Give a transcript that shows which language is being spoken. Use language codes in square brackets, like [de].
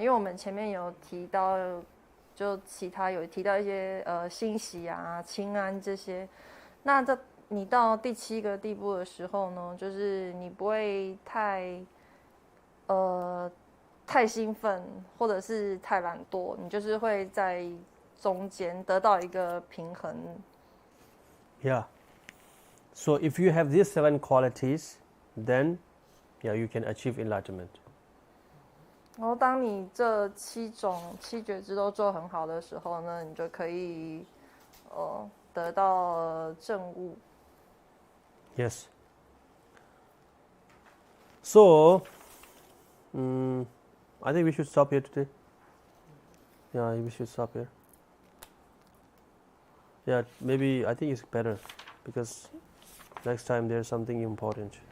[zh] 因为我们前面有提到，就其他有提到一些欣喜啊、清安这些。那你到第7个地步的时候呢，就是你不会太兴奋，或者是太懒惰，你就是会在中间得到一个平衡。 [en] Yeah. So if you have these 7 qualities, then you can achieve enlightenment. [zh] 然后当你这7觉知都做很好的时候呢，你就可以得到证悟。 [en] Yes. So, I think we should stop here today. Yeah, we should stop here. Yeah, maybe I think it's better because next time there's something important.